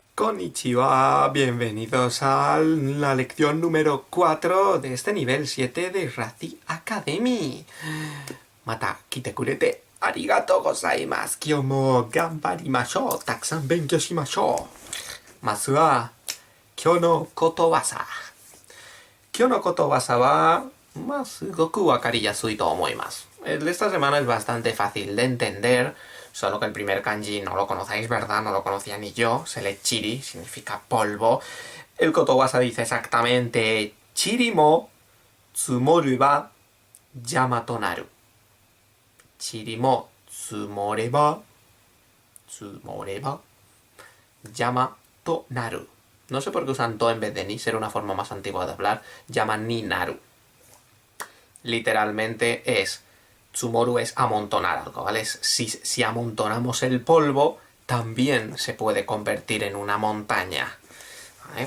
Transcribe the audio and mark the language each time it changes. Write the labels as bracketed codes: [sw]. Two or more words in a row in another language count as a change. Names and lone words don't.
[es] Konnichiwa, bienvenidos a la lección número 4 de este nivel 7 de Razi Academy. [ja] また来てくれてありがとうございます. 今日も頑張りましょう。たくさん勉強しましょう. まずは今日のことわざ. 今日のことわざはすごく分かりやすいと思います. [es] El de esta semana es bastante fácil de entender. Solo que el primer kanji no lo conocéis, ¿verdad? No lo conocía ni yo. Se lee chiri, significa polvo. El kotowasa dice exactamente [ja] 塵も積もるは山となる. 塵も積もれば山となる. No sé por qué usan to en vez de ni, será una forma más antigua de hablar. 山になる. Literalmente es... [es] Tsumoru es amontonar algo, ¿vale? Si amontonamos el polvo, también se puede convertir en una montaña, ¿vale?